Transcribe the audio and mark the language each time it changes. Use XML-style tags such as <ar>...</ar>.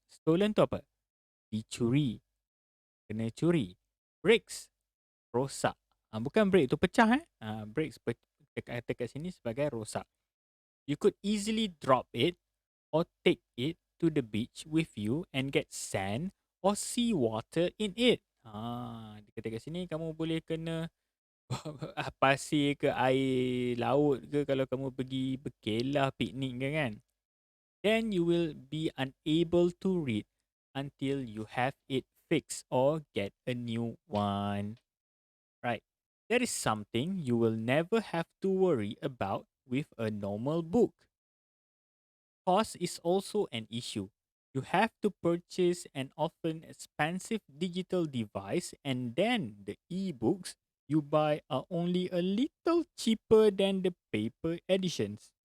<ms>Stolen tu apa? Dicuri. Kena curi. Breaks. Rosak. Bukan break tu pecah breaks dekat sini sebagai rosak.</ms> <en>You could easily drop it or take it to the beach with you and get sand or sea water in it.</en> <ms>Dekat sini kamu boleh kena pasir ke air laut ke kalau kamu pergi berkelah piknik ke kan.</ms> <en>Then you will be unable to read until you have it fixed or get a new one. Right. That is something you will never have to worry about with a normal book. Cost is also an issue. You have to purchase an often expensive digital device, and then the e-books you buy are only a little cheaper than the paper editions.</en>